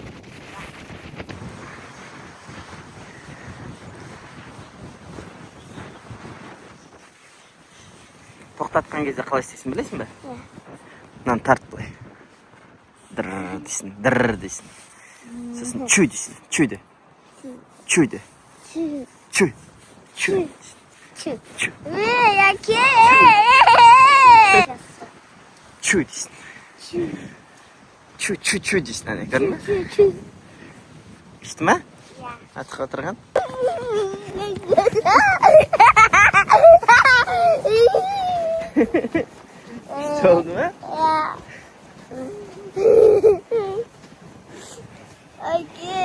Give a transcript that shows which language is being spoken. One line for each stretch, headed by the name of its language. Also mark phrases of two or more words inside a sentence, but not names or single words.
Kazakh: Тоқтатқан кезде қалай істейсің білесің бе? Иә. Мынаны тарт былай. Дырр дейсің, дырр дейсің. Сосын чүй дейсің, чүйді. Чүйді. Чүй. Чүй. Чүй. Чүй. Яке? Чүй дейсің. Чүй дейсің, әне, көрдің бе? Күшті ме? Иә. Атқа отырған? Күшті oldu ма? Иә. Әке,